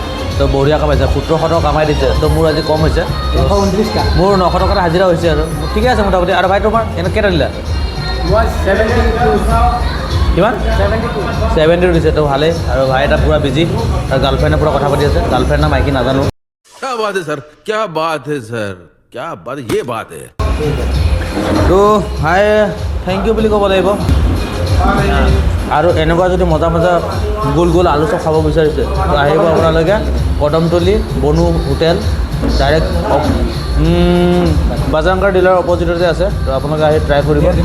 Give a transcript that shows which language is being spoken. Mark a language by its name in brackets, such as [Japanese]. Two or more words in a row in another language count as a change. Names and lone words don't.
[Assamese] তো বঢ়িয়া কামাইছে 1700 টকা কামাই দিছে তো মোৰ আজি কম হৈছে 129টা মোৰ 900 টকা হাজিৰা হৈছে আৰু ঠিকে আছে মোটামুটি আৰু ভাই তোমাৰ এনে কেইটা দিলা কিমান 72 দিছে তো ভালেই আৰু ভাই এটা পূৰা বিজি আৰু গাৰ্লফ্ৰেণ্ডে পূৰা কথা পাতি আছে গাৰ্লফ্ৰেণ্ড না মাইকী নাজানো [Hindi] क्या बात है सर क्या बात है सर क्या बात ये बात है [Assamese] তো ভাই [English] thank you [Assamese] বুলি ক'ব লাগিব আৰু এনেকুৱা যদি মজা মজা গোল গোল আলু চপ খাব বিচাৰিছে তো আহিব আপোনালোকে কদমতলী বনু হোটেল ডাইৰেক্ট বাজাংকাৰ ডিলাৰ অপজিটতে আছে তো আপোনালোকে আহি ট্ৰাই কৰিব